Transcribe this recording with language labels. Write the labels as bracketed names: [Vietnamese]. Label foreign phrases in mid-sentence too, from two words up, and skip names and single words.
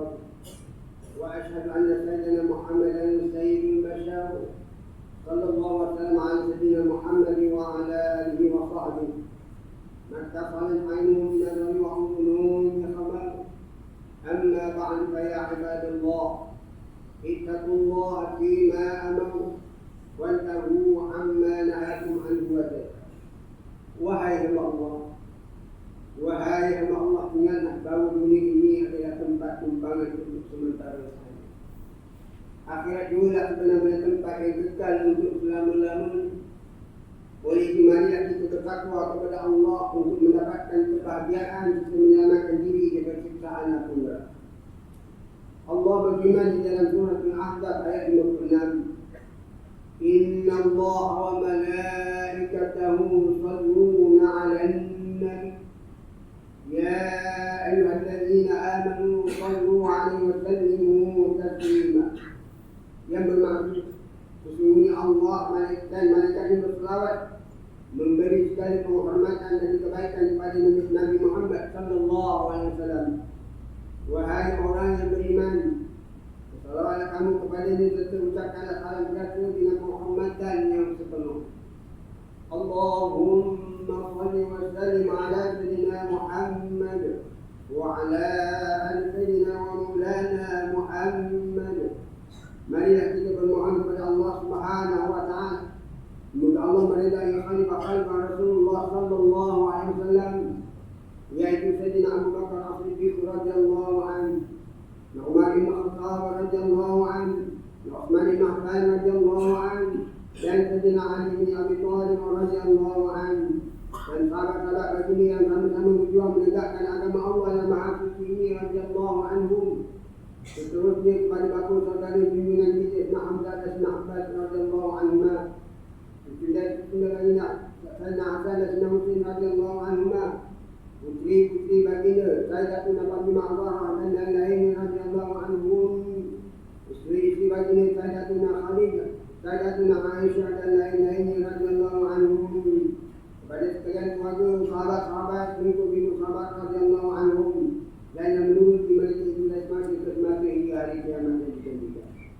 [Arabic] وأشهد أن سيدنا محمدا سيد البشر صلى الله وسلم على سيدنا محمد وعلى آله وصحبه ما اتصلت عينه بنظر وأذنه بخبر. أما بعد فيا عباد الله اتقوا الله فيما أمروا وانتهوا عما نهاكم عنه وزجر. [Malay] Wahai hamba Allah, ingatlah bahawa dunia ini adalah tempat tumpangan untuk sementara sahaja. Akhirat juga sebenarnya tempat yang kekal untuk selama-lamanya. Oleh itu marilah kita bertakwa kepada Allah untuk mendapatkan kebahagiaan serta menyelamatkan diri dari siksaan neraka. Allah berfirman di dalam surah Al-Ahzab ayat 56. [Arabic] إن الله وملائكته يصلون على النبي يا أيها الذين آمنوا صلوا عليه وسلموا تسليما. [Malay] Yang bermaksud sesungguhnya Allah dan malaikatnya berselawat memberi segala penghormatan dan kebaikan kepada Nabi Muhammad [Arabic] صلى الله عليه وسلم. [Malay] Wahai orang yang beriman, salawatlah kamu kepadanya serta ucapkanlah salam berkata dengan penghormatan yang sepenuh. [Arabic] اللهم صل وسلم على سيدنا محمد وعلى آل سيدنا ومولانا محمد. [Malay] Marilah kita bermohon kepada Allah [Arabic] سبحانه وتعالى. [Malay] Semoga Allah meridai khalifah Rasulullah [Arabic] صلى الله عليه وسلم, [Malay] yaitu Sayyidina Abu Bakar As-Siddiq [Arabic] رضي الله عنه, [Malay] Umar bin Khattab [Arabic] رضي الله عنه, [Malay] Utsman bin Affan [Arabic] رضي الله عنه, [Malay] dan Sayyidina Ali bin Abi Thalib [Arabic] رضي الله عنه, [Malay] dan sahabat-sahabat Rasul yang sama-sama berjuang menegakkan agama Allah yang Maha Suci ini [Arabic] رضي الله عنهم. [Malay] Seterusnya kepada bapa saudara pimpinan kita Ibn Hamzah dan Ibn Abbas [Arabic] رضي الله عنهما. [Malay] Sudah lainnya Sayyidina Hasan dan Sayyidina Husain [Arabic] رضي الله عنهما. [Malay] Putri-putri baginda Sayyidatuna Fatimah Az-Zahra dan lain-lain [Arabic] رضي الله عنهم. [Malay] Isteri-isteri baginda Sayyidatuna Khadijah, Sayyidatuna Aisyah dan lain-lain [Arabic] رضي الله عنهم. [Malay] Kepada sekalian keluarga sahabat-sahabat pengikut sahabat [Arabic] رضي الله عنهم [Malay] dan yang menurut mereka itu semasa hingga hari kiamat yang dijanjikan.